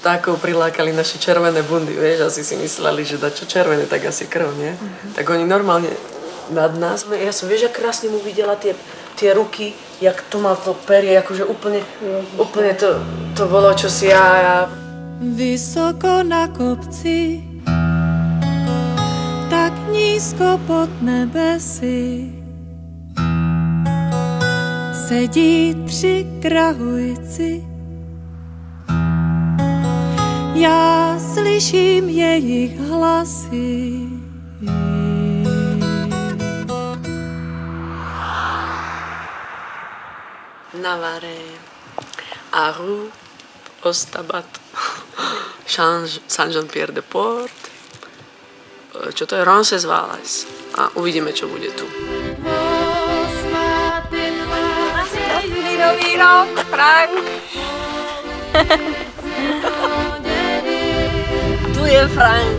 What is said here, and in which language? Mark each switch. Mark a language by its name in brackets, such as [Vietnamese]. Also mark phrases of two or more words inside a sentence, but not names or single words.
[Slovak] Takov prilákali naše červené bundy, vieš, asi si mysleli, že dačo červené, tak asi krv, nie? Tak oni normálne nad nás. Ja som, vieš, jak krásne mu videla tie ruky, jak to mal to perie, akože úplne to bolo čosi ja... [Czech] Vysoko na kopci, tak nízko nízko pod nebesy sedí 3 krahujci. Já slyším jejich hlasy. Navarre, Arroux, Ostabat, Saint-Jean-Pierre-de-Port, [Slovak] čo to je, Roncesvalles. A uvidíme, čo bude tu. Nový rok, Frank. Tu je Frank.